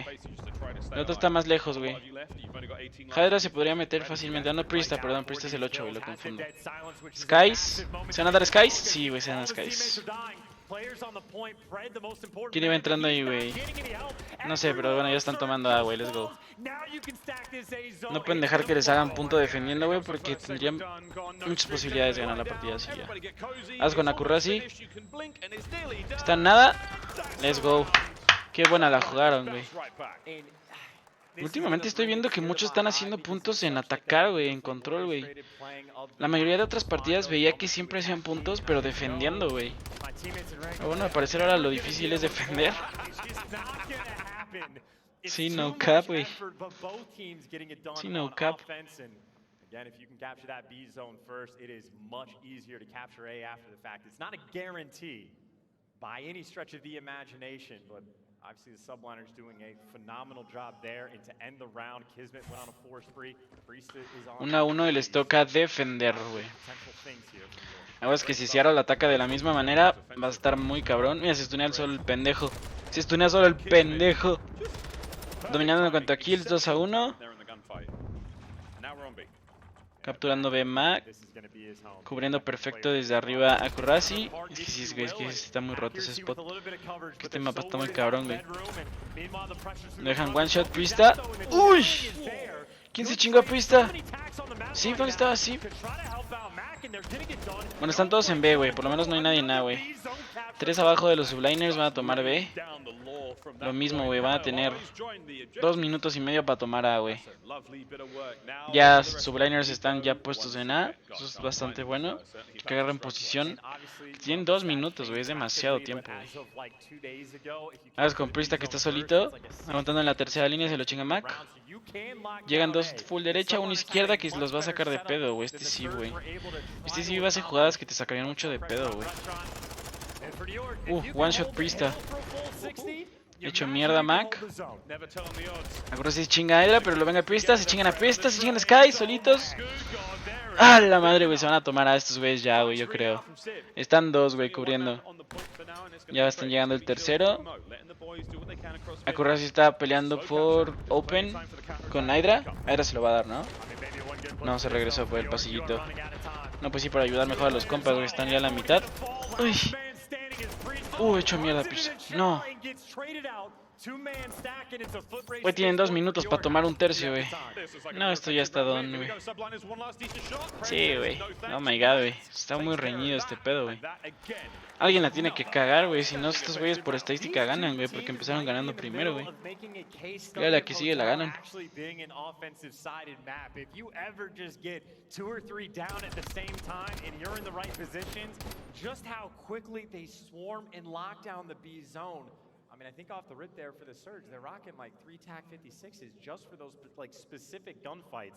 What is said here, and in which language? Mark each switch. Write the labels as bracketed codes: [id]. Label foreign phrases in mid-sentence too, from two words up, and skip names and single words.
[es] El otro está más lejos, güey. Hydra se podría meter fácilmente. No, Prista, perdón, Prista es el 8, güey, lo confundo. Skies. ¿Se van a dar Skies? Sí, güey, se van a dar Skies. ¿Quién iba entrando ahí, güey? No sé, pero bueno, ya están tomando A, güey, [en] let's go. [es] No pueden dejar que les hagan punto defendiendo, güey, porque tendrían muchas posibilidades de ganar la partida así ya. Haz con Akurasi. Está en nada. [en] Let's go. [es] Qué buena la jugaron, güey. Últimamente estoy viendo que muchos están haciendo puntos en atacar, güey, en control, güey. La mayoría de otras partidas veía que siempre hacían puntos, pero defendiendo, güey. Pero bueno, al parecer ahora lo difícil es defender. Sí, [en] no cap, [es] güey. Sí, [en] no cap. Again, if you can capture that B zone first, it is much easier to capture A after the fact. It's not a guarantee by any stretch of the imagination, but obviously the Subliners doing a phenomenal job there. And to end the round, Kismet went on a 4 spree. Priesta is on [es] 1-1 y les toca defender, güey. Ahora es que si Seattle la ataca de la misma manera, va a estar muy cabrón. Mira, se stunea solo el pendejo. Se stunea solo el pendejo. Dominando en cuanto a kills, 2-1. Capturando B Mac. Cubriendo perfecto desde arriba a Kurasi. Es que sí, güey, es que está muy roto ese spot. Que este mapa está muy cabrón, güey. Dejan [en] one shot [es] Priesta. ¡Uy! ¿Quién se chingó a Priesta? ¿Sí? ¿Dónde estaba? ¿Sí? Bueno, están todos en B, güey. Por lo menos no hay nadie en A, güey. 3 abajo de los Subliners van a tomar B. Lo mismo, güey. Van a tener 2 minutos y medio para tomar A, güey. Ya Subliners están ya puestos en A. Eso es bastante bueno. Que agarren posición. Tienen 2 minutos, güey. Es demasiado tiempo, güey. Ahora es con Priesta que está solito. Aguantando en la tercera línea. Se lo chinga Mac. Llegan 2 full derecha, 1 izquierda que los va a sacar de pedo, güey. Este sí, güey. Este sí va a hacer jugadas que te sacarían mucho de pedo, güey. [en] One shot Priesta. [es] Hecho mierda Mac. Ahora sí chinga a Hydra, pero lo venga Priesta. Se chingan a Priesta, se chingan a Sky, solitos. ¡Ah, la madre, güey! Se van a tomar a estos güeyes ya, güey, yo creo. Están 2, güey, cubriendo. Ya están llegando el tercero. Akurasi está peleando por Open con Hydra. Hydra se lo va a dar, ¿no? No, se regresó por el pasillito. No, pues sí, para ayudar mejor a los compas, güey. Están ya a la mitad. Uy. Hecho mierda, pues. No. Güey, tienen 2 minutos para tomar un tercio, güey. No, esto ya está don, güey. Sí, güey. [en] Oh my god, [es] güey. Está muy reñido este pedo, güey. Alguien la tiene que cagar, güey. Si no, estos güeyes por estadística ganan, güey. Porque empezaron ganando primero, güey. Y la que sigue la ganan. [en] I mean, I think off the rip there for the Surge, they're rocking like 3 TAC-56s just for those like specific gunfights.